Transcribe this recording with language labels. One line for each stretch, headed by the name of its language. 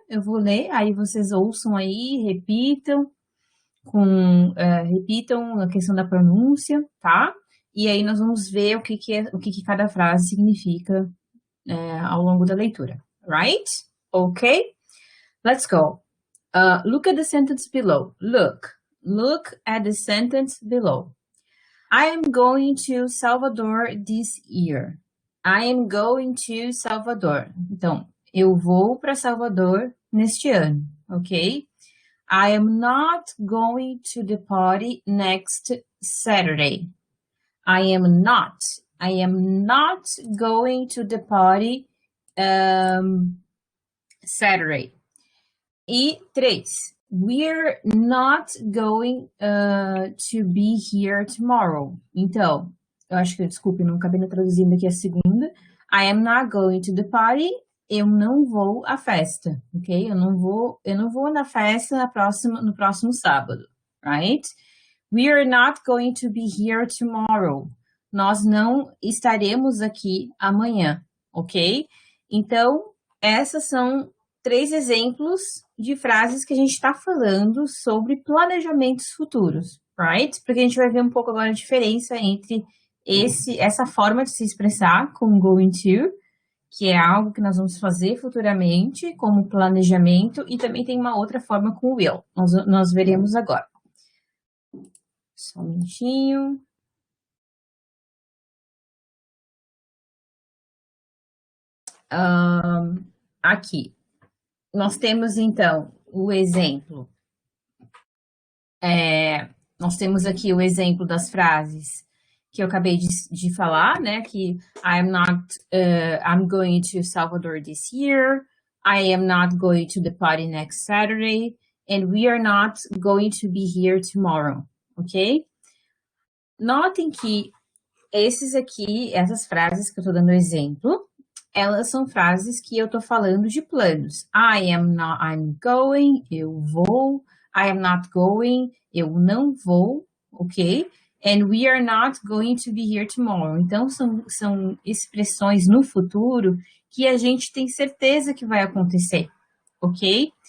Portuguese: Eu vou ler, aí vocês ouçam aí, repitam a questão da pronúncia, tá? E aí nós vamos ver o que cada frase significa ao longo da leitura, right?
English: Ok? Let's go. Look at the sentence below. Look at the sentence below. I am going to Salvador this year. I am going to Salvador.
Portuguese: Então, eu vou para Salvador neste ano, ok?
English: I am not going to the party next Saturday. I am not going to the party Saturday.
Portuguese: E 3.
English: We're not going to be here tomorrow.
Portuguese: Então, eu acho que, desculpe, não acabei traduzindo aqui a segunda.
English: I am not going to the party.
Portuguese: Eu não vou à festa, ok? Eu não vou na festa no próximo sábado, right?
English: We are not going to be here tomorrow.
Portuguese: Nós não estaremos aqui amanhã, ok? Então, essas são 3 exemplos de frases que a gente está falando sobre planejamentos futuros, right? Porque a gente vai ver um pouco agora a diferença entre essa forma de se expressar como going to, que é algo que nós vamos fazer futuramente, como planejamento, e também tem uma outra forma com will. Nós veremos agora. Só um minutinho. Aqui. Nós temos, então, o exemplo. Nós temos aqui o exemplo das frases que eu acabei de falar, né?
English: Que I'm going to Salvador this year. I am not going to the party next Saturday. And we are not going to be here tomorrow, ok?
Portuguese: Notem que essas frases que eu estou dando exemplo, elas são frases que eu estou falando de planos.
English: I'm going,
Portuguese: eu vou.
English: I am not going,
Portuguese: eu não vou,
English: ok? And we are not going to be here tomorrow.
Portuguese: Então, são expressões no futuro que a gente tem certeza que vai acontecer, ok?